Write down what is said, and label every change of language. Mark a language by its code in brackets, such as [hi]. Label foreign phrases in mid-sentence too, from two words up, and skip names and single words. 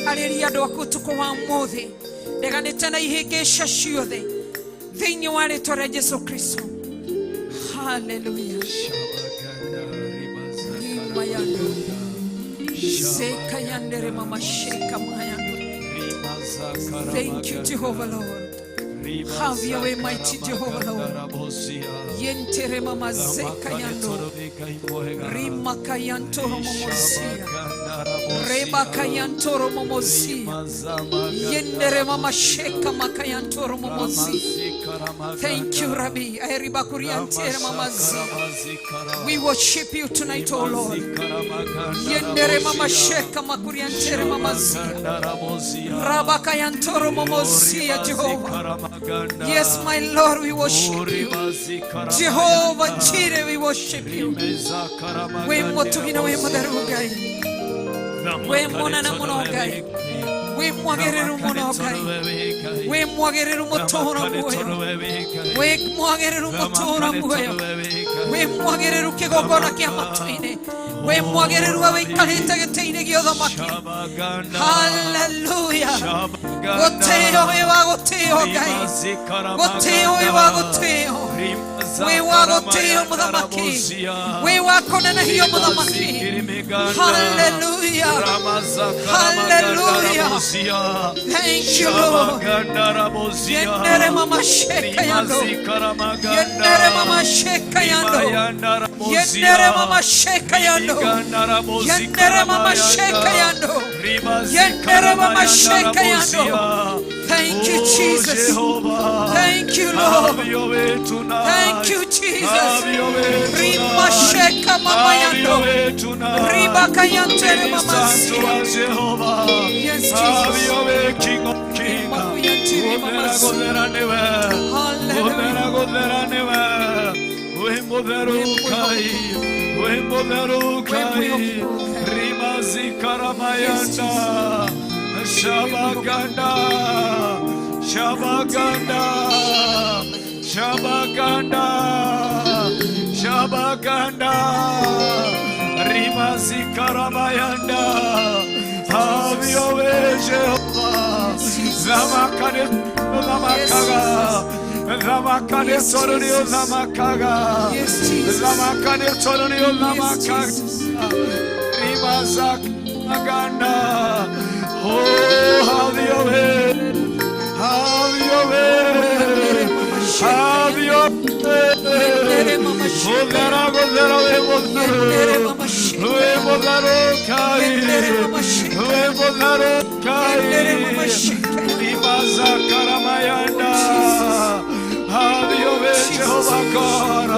[ki] arĩria andũ aku ũtukũ wa ũmũthĩ ndeganĩte na ihĩngĩca ciothe thĩinĩ wa rĩĩtwa rĩa Jesũ Kristo. Haleluya. Sekayandere mama sheka mayando. [en] Thank you, Jehovah Lord. Have your way, mighty Jehovah Lord. Yentere mama zekayando. Rima kayantoro momosia. Reba kayantoro momosia. Yendere mama sheka makayantoro momosia. Thank you, Rabbi. We worship you tonight, oh Lord. Yendere mama sheka makuriantere mama zia. Rabaka yantoro momosia, Jehovah. Yes, my Lord, we worship you. Jehovah Jireh, we worship you. [ki] We motugina we madarugai. We mona na monogai. We mwagereru monogai. We mwagereru motora muoyo. We mwagereru motora muoyo. We mwagereru kigogona kia matuine. We mwagereru aweikarite gĩtĩ-inĩ gĩa ũthamaki. Hallelujah. Gũtĩo wĩ wa gũtĩo Ngai. Gũtĩo wĩ wa gũtĩo. Wĩ wa gũtĩo mũthamaki. Wĩ wa kũnenehio mũthamaki. [en] Hallelujah. Hallelujah. Thank you, Lord. Yendere mama sheka yando. Yendere mama sheka yando. Yendere mama sheka yando. Yendere mama sheka yando. Yendere mama sheka yando. Thank you, Jesus. Thank you, Lord. Thank you, Jesus. Rima sheka mama yando. Riba kayantere mama sia. Yes, Jesus. King of Kings. Shabaganda, Shabaganda, Shabaganda, Shabaganda, Rimazi Karamayanda. Have your way, Jehovah. Zamakane, Zamakaga, Zamakane, Soronio, Zamakaga, Zamakane, Soronio, Zamakaga, Rimazak Maganda. Oh, have your way, have your way, have your way. Have your way, Jehovah God.